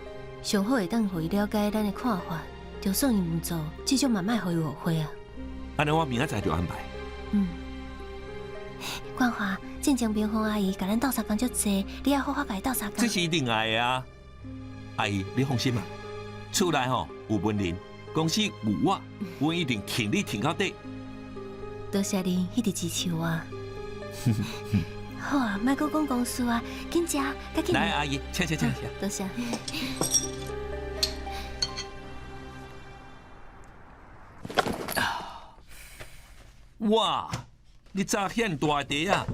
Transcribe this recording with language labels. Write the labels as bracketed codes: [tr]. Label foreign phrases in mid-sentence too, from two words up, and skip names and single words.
[nan] 上好会当互伊了解咱的看法，就算伊唔做，至少嘛莫互伊误会啊。安尼我明仔载就安排。冠华，进前冰峰阿姨甲咱斗相共足济，你要好好甲伊斗相共。这是一定爱的啊！阿姨，你放心嘛，厝内吼有文人，公司有我，我一定挺你挺到底。多谢你一直支持我。好啊，莫搁讲公事啊，紧食，赶紧。来，阿姨，请。多谢。哇，你早显大地啊！